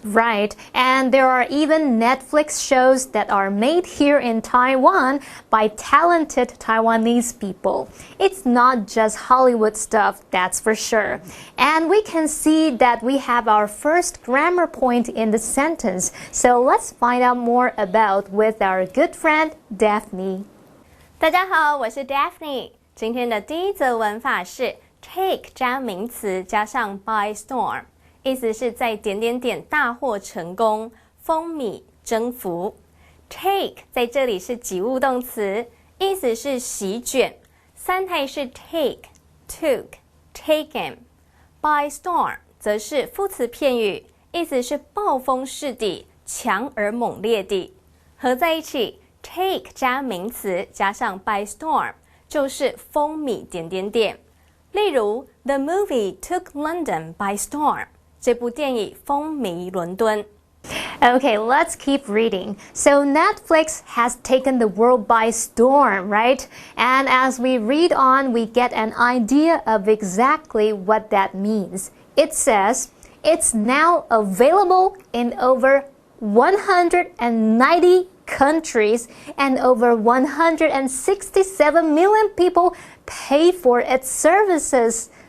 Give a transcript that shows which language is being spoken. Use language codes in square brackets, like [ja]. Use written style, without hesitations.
[en] Right, and there are even Netflix shows that are made here in Taiwan by talented Taiwanese people. It's not just Hollywood stuff, that's for sure. And we can see that we have our first grammar point in the sentence, so let's find out more about with our good friend Daphne. [zh] 大家好，我是 Daphne。今天的第一则文法是 take 加名词加上 by storm， 意思是在点点点大获成功，风靡征服。 take 在这里是及物动词，意思是席卷，三态是 take、took、taken。by storm 则是副词片语，意思是暴风式地，强而猛烈地。合在一起 take 加名词加上 by storm。就是风靡点点点，例如 [en] The movie took London by storm， [zh] 这部电影风靡伦敦。 [en] Okay, let's keep reading. So Netflix has taken the world by storm, right? And as we read on, we get an idea of exactly what that means. It says, it's now available in over 190 countries, and over 167 million people pay for its services.